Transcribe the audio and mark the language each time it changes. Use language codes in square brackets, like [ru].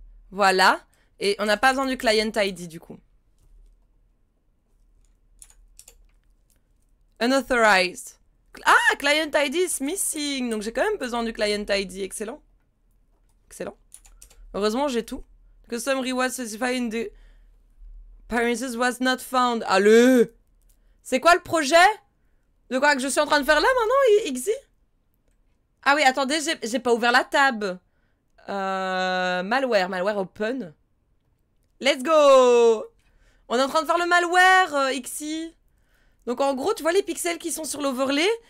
[fr] Voilà. Et on n'a pas besoin du client ID, du coup. [en] Unauthorized. Ah, client ID is missing. [fr] Donc j'ai quand même besoin du client ID. Excellent. Excellent. Heureusement, j'ai tout. [en] Custom reward specified in the appearances was not found. [fr] Allez! C'est quoi le projet? De quoi que je suis en train de faire là maintenant, Xy? Ah oui, attendez, j'ai pas ouvert la tab. [en] Malware open. Let's go! [fr] On est en train de faire le malware, Xy. Donc en gros, tu vois les pixels qui sont sur l'overlay?